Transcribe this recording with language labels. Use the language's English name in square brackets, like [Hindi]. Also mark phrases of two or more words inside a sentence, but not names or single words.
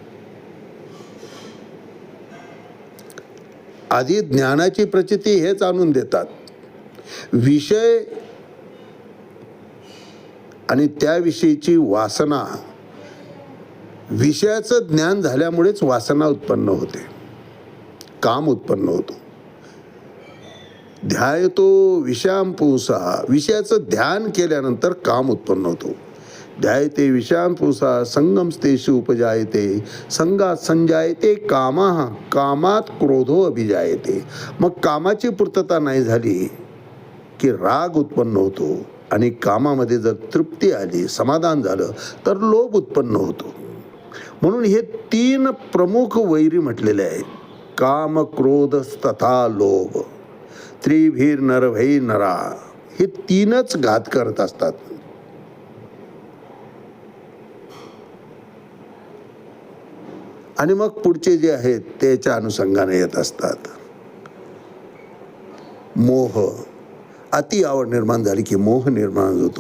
[Marathi] आधी ज्ञानाची प्रचिती हेच आणून देतात. विषय आणि त्याविषयीची वासना, विषयाचं ज्ञान झाल्यामुळेच वासना उत्पन्न होते, काम उत्पन्न होतो. [Sanskrit] ध्यायतो विषयाम पुंसा, [Marathi] विषयाचं ध्यान केल्यानंतर काम उत्पन्न होतो. [Sanskrit] ध्यायते विषयाम पुंसा संगमस्तेषु उपजायते, संगात संजायते कामः, कामात क्रोधो अभिजायते. [Marathi] मग कामाची पूर्तता नाही झाली की राग उत्पन्न होतो. आणि कामामध्ये जर तृप्ती आली, समाधान झालं तर लोभ उत्पन्न होतो. म्हणून हे 3 प्रमुख वैरी म्हटलेले आहेत. [Sanskrit] काम क्रोध तथा लोभ त्रिभीर नरभै नरा. [Marathi] हे 3च घात करत असतात. आणि मग पुढचे जे आहेत त्याच्या अनुषंगाने येत असतात. मोह, अति आवड निर्माण झाली की मोह निर्माण होतो.